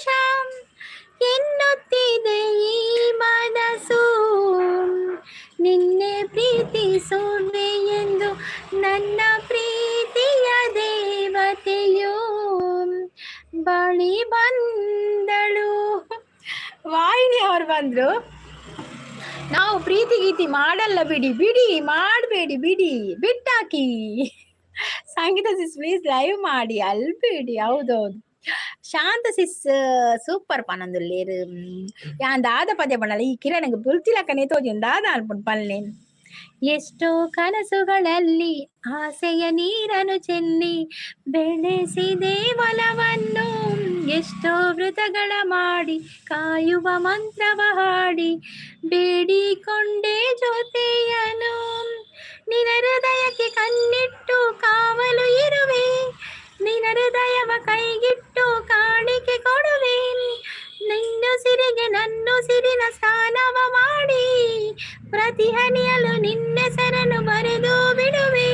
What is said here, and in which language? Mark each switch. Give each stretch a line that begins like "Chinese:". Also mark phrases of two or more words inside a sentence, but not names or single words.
Kannada: ಎನ್ನುತ್ತಿದೆ ಈ ಮನಸ್ಸು ನಿನ್ನೆ ಪ್ರೀತಿಸುವೆ ಎಂದು, ನನ್ನ ಪ್ರೀತಿಯ ದೇವತೆಯು ವಾಹಿನಿ ಅವ್ರು ಬಂದ್ರು. ನಾವು ಪ್ರೀತಿ ಗೀತಿ ಮಾಡಲ್ಲ ಬಿಡಿ ಬಿಡಿ, ಮಾಡಬೇಡಿ ಬಿಡಿ, ಬಿಟ್ಟಾಕಿ. ಸಂಗೀತ ಸಿಸ್
English: please live
Kannada: ಮಾಡಿ ಅಲ್ಬೇಡಿ.
Tulu: ಹೌದೌದು, ಶಾಂತ ಸಿಸ್ ಸೂಪರ್ ಪನಂದುಲ್ಲೇರು ಯಾನ್ ದಾದ ಪದ್ಯ ಪಣ್ಣಲ್ಲ ಈ ಕಿರಣಗೆ ಬುಲ್ತಿಲಕ್ಕನೆ ತೋಜಿ ದಾದ ಅನ್ಪುಂಡು ಪಲ್ಲೆ.
Kannada: ಎಷ್ಟೋ ಕನಸುಗಳಲ್ಲಿ ಆಸೆಯ ನೀರನ್ನು ಚೆಲ್ಲಿ ಬೆಳೆಸಿದೆ ಒಲವನ್ನು, ಎಷ್ಟೋ ವೃತಗಳ ಮಾಡಿ ಕಾಯುವ ಮಂತ್ರವ ಹಾಡಿ ಬೇಡಿಕೊಂಡೆ ಜೊತೆಯನು, ನಿನ ಹೃದಯಕ್ಕೆ ಕಣ್ಣಿಟ್ಟು ಕಾವಲು ಇರುವೆ, ನಿನ ಹೃದಯವ ಕೈಗಿಟ್ಟು ಕಾಣಿಕೆ ಕೊಡುವೆ, ನಿನ್ನುಸಿರಿಗೆ ನನ್ನುಸಿರಿನ ಸ್ಥಾನವ ಮಾಡಿ ಪ್ರತಿ ಹನಿಯಲು ನಿನ್ನೆಸರನ್ನು ಬರೆದು ಬಿಡುವೆ.